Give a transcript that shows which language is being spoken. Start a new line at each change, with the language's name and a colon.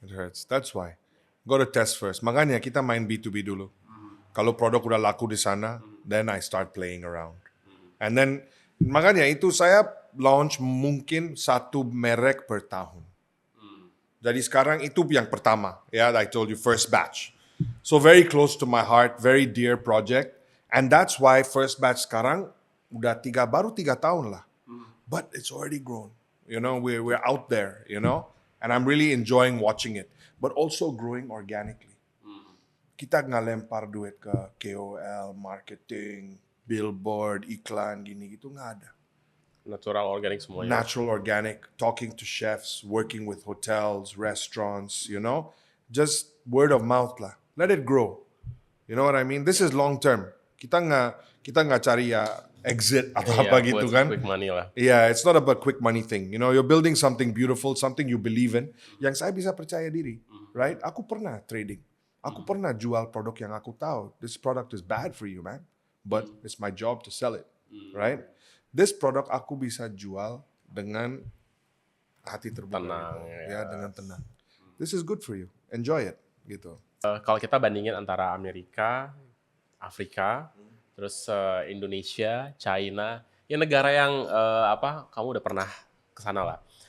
English: It hurts. That's why. Gotta test first.
Indonesian: Makanya kita main B2B dulu. Kalau produk udah laku di sana,
English: then I start playing around. And then,
Indonesian: makanya itu saya launch mungkin 1 merek per tahun. Jadi sekarang itu yang pertama.
English: Ya, I told you, first batch. So very close to my heart, very dear project. And that's why first batch
Indonesian: sekarang udah baru 3 tahun lah.
English: But it's already grown. You know, we're out there, you know. And I'm really enjoying watching it. But also growing organically.
Indonesian: Kita nggak lempar duit ke KOL, marketing, billboard, iklan, gini gitu, nggak ada. Natural organik semuanya.
English: Natural organic, talking to chefs, working with hotels, restaurants, you know. Just word of mouth lah. Let it grow. You know what I mean? This is long term.
Indonesian: Kita nggak cari ya exit atau apa gitu kan.
English: Quick money lah. Yeah, it's not about quick money thing. You know, you're building something beautiful, something you believe in,
Indonesian: yang saya bisa percaya diri,
English: right?
Indonesian: Aku pernah trading. Aku pernah jual produk yang aku tahu,
English: this product is bad for you, man. But it's my job to sell it, right? This product
Indonesian: aku bisa jual dengan hati terbuka. Tenang, Ya, dengan tenang.
English: This is good for you. Enjoy it, gitu.
Indonesian: Kalau kita bandingin antara Amerika, Afrika, terus Indonesia, China, ya negara yang kamu udah pernah ke sana lah.